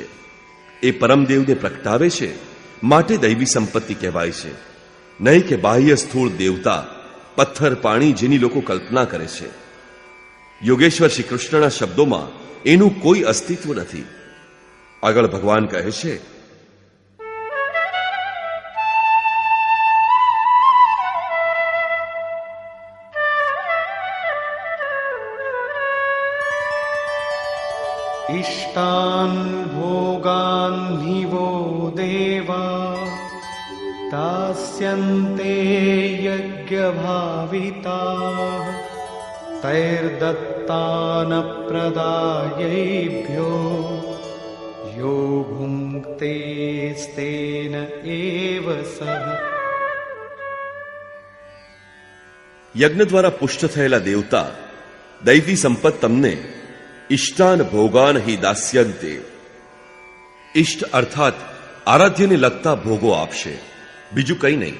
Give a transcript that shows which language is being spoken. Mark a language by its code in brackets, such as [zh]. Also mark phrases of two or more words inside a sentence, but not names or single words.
[gu] એ પરમદેવને પ્રગટાવે છે, માટે દૈવી સંપત્તિ કહેવાય છે. નહીં કે બાહ્ય સ્થૂળ દેવતા, પથ્થર, પાણી જેની લોકો કલ્પના કરે છે. યોગેશ્વર શ્રી કૃષ્ણના શબ્દોમાં એનું કોઈ અસ્તિત્વ નથી. આગળ ભગવાન કહે છે, [sa] इष्टान् भोगान् हि वो देवा दास्यन्ते यज्ञभाविताः तैर्दत्तान् प्रदायैभ्यो यो भुङ्क्तेस्तेन एव सः. [gu] યજ્ઞ દ્વારા પુષ્ટ થયેલા દેવતા દૈવી સંપત તમને [sa] इष्टान् भोगान् हि दास्यन्ते, [gu] ઇષ્ટ અર્થાત આરાધ્યને લગતા ભોગો આપશે, બીજું કંઈ નહીં.